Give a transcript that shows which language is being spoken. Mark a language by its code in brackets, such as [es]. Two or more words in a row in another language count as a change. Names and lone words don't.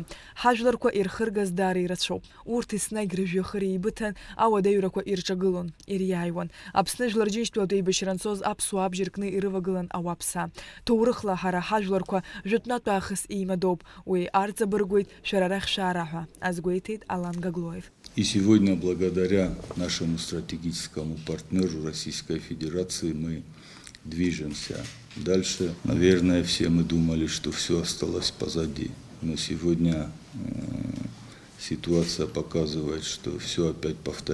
[ab] Ҳажәларқәа ирхыргаз даара ирацәоуп. Урҭ еснагь рыжәҩахыр еибыҭан ауадаҩрақәа ирҿагылон, ириааиуан. Аԥсны жәларџьынџьтәылатә еибашьра анцоз аԥсуаа абџьар ркны ирывагылан ауааԥсаа. Ҭоурыхла ҳара ҳажәларқәа жәытәнатә аахыс еимадоуп. Уи арҵабыргуеит шәара арахь шәаара ҳәа азгәеиҭеит Алан Гаглоев. [ru] И сегодня, благодаря нашему стратегическому партнеру Российской Федерации, мы движемся дальше. Наверное, все мы думали, что все осталось позади. Но сегодня ситуация показывает, что все опять повторяется.